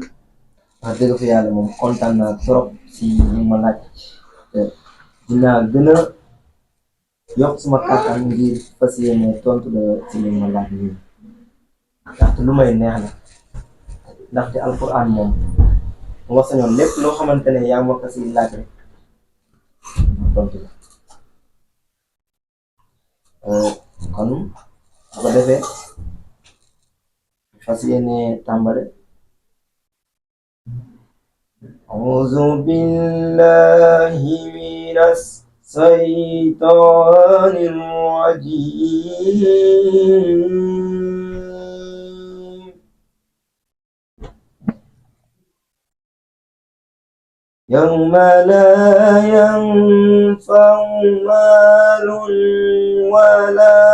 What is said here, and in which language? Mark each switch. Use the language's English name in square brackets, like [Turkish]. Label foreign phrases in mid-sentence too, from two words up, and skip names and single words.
[Wolof] wax dëgg fa yàlla moom kontaan naa trop si li ma laaj te dinaa gën a yokk suma kàttan ngir fas yéene tontu la si li ma laaj nii ndaxte lu may neex la ndaxte alquran moom bu ma sañoon lépp loo xamante ne yaa ma ko si laaj rek tontu la kon bu ko defee fas yéene tàmbale. [Arabic] أعوذ بالله من الشيطان الرجيم يوم لا ينفع مال ولا